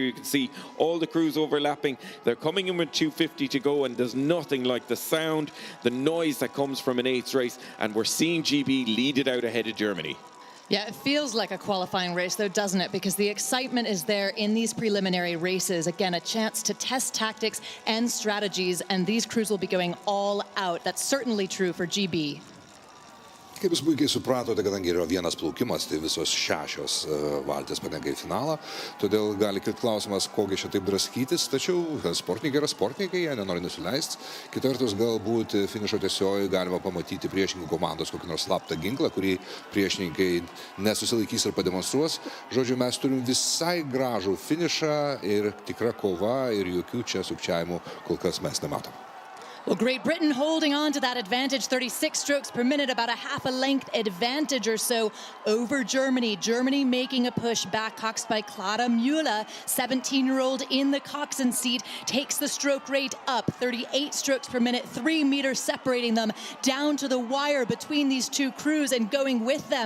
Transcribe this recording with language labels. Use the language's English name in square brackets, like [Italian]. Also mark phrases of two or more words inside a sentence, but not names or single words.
[English] You can see all the crews overlapping. They're coming in with 2:50 to go, and there's nothing like the sound, the noise that comes from an eights race. And we're seeing GB lead it out ahead of Germany. Yeah, it feels like a qualifying race, though, doesn't it? Because the excitement is there in these preliminary races. Again, a chance to test tactics and strategies, and these crews will be going all out. That's certainly true for GB. [Lithuanian] Kaip jūs puikiai supratote, kadangi yra vienas plaukimas, tai visos 6 valtis patenka į finalą, todėl gali kilti klausimas, kogi čia taip draskytis, tačiau sportininkai yra sportininkai, jie nenori nusileisti. Kita vertus, galbūt finišo tiesiojoje galima pamatyti priešininkų komandos kokį nors slaptą ginklą, kurį priešininkai nesusilaikys ir pademonstruos. Žodžiu, mes turim visai gražų finišą ir tikra kova ir jokių čia sukčiavimų kol kas mes nematom. [English] Well, Great Britain holding on to that advantage, 36 strokes per minute, about a half a length advantage or so over Germany. Germany making a push back, coxed by Clara Müller, 17-year-old in the coxswain seat, takes the stroke rate up, 38 strokes per minute, 3 meters separating them down to the wire between these two crews and going with them.